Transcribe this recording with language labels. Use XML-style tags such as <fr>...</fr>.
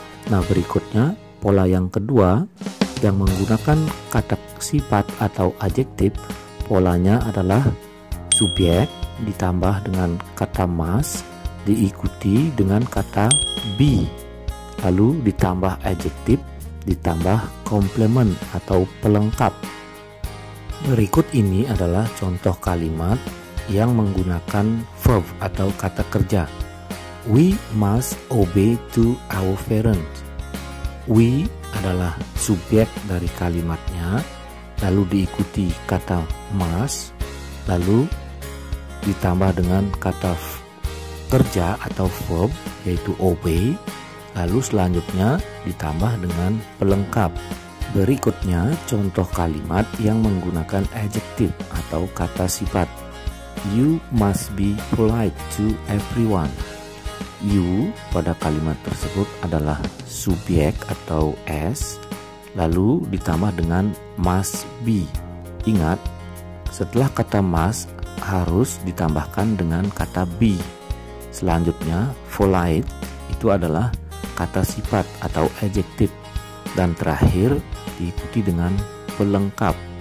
<id>Nah, berikutnya pola yang kedua yang menggunakan kata sifat atau adjektif, polanya adalah subjek ditambah dengan kata must diikuti dengan kata be, lalu ditambah adjektif ditambah komplement atau pelengkap. Berikut ini adalah contoh kalimat yang menggunakan verb atau kata kerja.</id> <en>We must obey to our parents.</en> <id>We adalah subjek dari kalimatnya, lalu diikuti kata must, lalu ditambah dengan kata kerja atau verb yaitu obey, lalu selanjutnya ditambah dengan pelengkap. Berikutnya contoh kalimat yang menggunakan adjective atau kata sifat.</id> <en>You must be polite to everyone.</en> <id>You pada kalimat tersebut adalah subjek atau S, lalu ditambah dengan must be. Ingat, setelah kata must harus ditambahkan dengan kata be. Selanjutnya polite itu adalah kata sifat atau adjective, dan terakhir diikuti dengan pelengkap.</id>